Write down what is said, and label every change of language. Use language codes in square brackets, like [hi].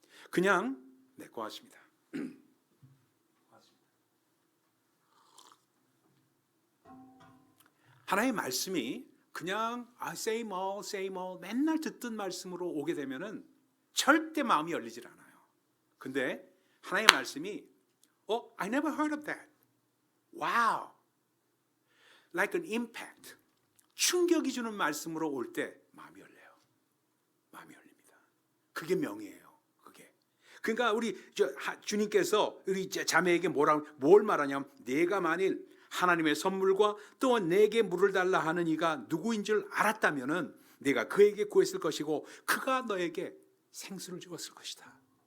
[ko] 그냥 거 같습니다. 하나님의 말씀이 그냥 same old 맨날 듣던 말씀으로 오게 되면은 절대 마음이 열리질 않아요. 근데 하나님의 말씀이 [en] I never heard of that. Wow. Like an impact. [ko] 충격이 주는 말씀으로 올 때 마음이 열려요. 마음이 열립니다. 그게 명이에요. 그러니까 우리 주님께서 우리 자매에게 뭘 말하냐면 내가 만일 하나님의 선물과 또 내게 물을 달라 하는 이가 누구인 줄 알았다면은 내가 그에게 구했을 것이고 그가 너에게 생수를 주었을 것이다.